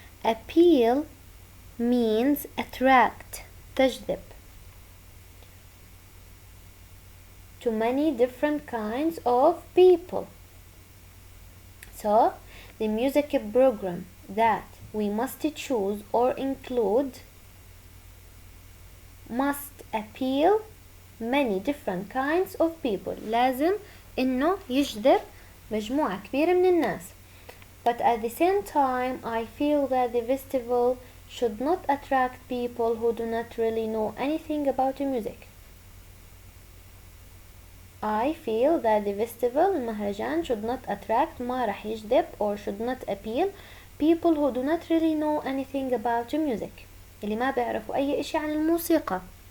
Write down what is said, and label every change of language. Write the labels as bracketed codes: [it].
[en] Appeal means attract, [ar] تجذب, [en] to many different kinds of people. So, the music program that we must choose or include must appeal many different kinds of people. [ar] لازم إنه يجذب مجموعة كبيرة من الناس. [en] But at the same time, I feel that the festival should not attract people who do not really know anything about music. I feel that the festival, [ar] المهرجان, [en] should not attract, [ar] ما راح يجذب, [en] or should not appeal people who do not really know anything about music, [ar] اللي ما بيعرفوا أي إشي عن الموسيقى.